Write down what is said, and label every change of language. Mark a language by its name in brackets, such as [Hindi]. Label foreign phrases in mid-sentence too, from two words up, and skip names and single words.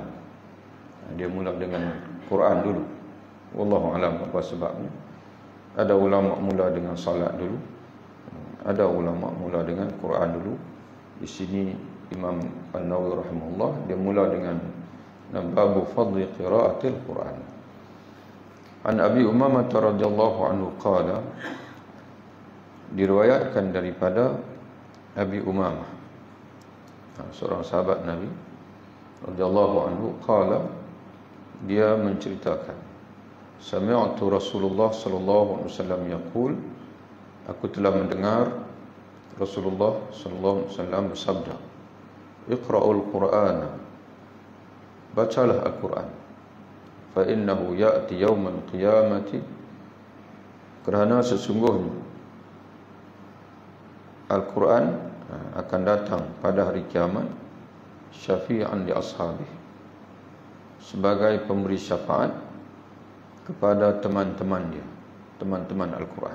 [Malay] Dia mula dengan Quran dulu. [Arabic] والله أعلم [Malay] apa sebabnya. Ada ulama mula dengan salat dulu, ada ulama mula dengan Quran dulu. Di sini Imam An-Nawawi rahimahullah dia mula dengan bab [Arabic] فضل قراءة القرآن. عن أبي أمامة رضي الله عنه قال, [Malay] diriwayatkan daripada Abi Umamah, seorang sahabat Nabi [Arabic] رضي الله عنه, [Malay] qala, dia menceritakan, [Arabic] سمعت رسول الله صلى الله عليه وسلم يقول, [Malay] aku telah mendengar Rasulullah [Arabic] صلى الله عليه وسلم [Malay] bersabda, [Arabic] اقرؤوا القرآن, [Malay] bacalah Al-Quran, [Arabic] فإنه يأتي يوم القيامة, [Malay] kerana sesungguhnya Al-Quran akan datang pada hari kiamat, [Arabic] شفيعا لأصحابه, [Malay] sebagai pemberi syafaat kepada teman-teman dia, teman-teman Al-Quran.